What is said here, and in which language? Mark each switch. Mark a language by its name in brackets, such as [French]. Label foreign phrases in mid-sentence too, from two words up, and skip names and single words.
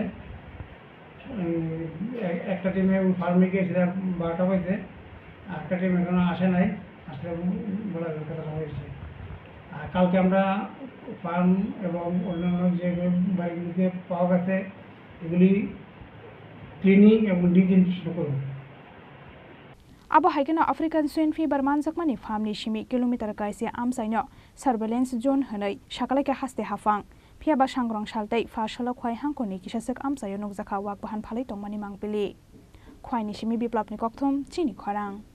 [Bangla] একটা টিমে ফার্মে গিয়েছিলাম 12টা বাজে, একটা টিম এখনো আসে নাই, আসলে বলা কথাটা হয়েছে। আর কালকে আমরা ফার্ম এবং অন্যান্য যে বাড়িগুলিতে পাওয়া গেছে এগুলি ক্লিনিং এবং ডিজইনফেকশন করব। [Kok Borok] Abo haikena [English] African swine fever [Kok Borok] manjakmani famni shimi kilometer kaise amsaino [English] surveillance zone [Kok Borok] hanai shakalake haste hafang phiaba sangrong saltai fashala khwai hangkoni kisasek amsayo nokjaka wak bahan phalai tongmani mangpili khwaini shimi biplapni kokthom Chini Khorang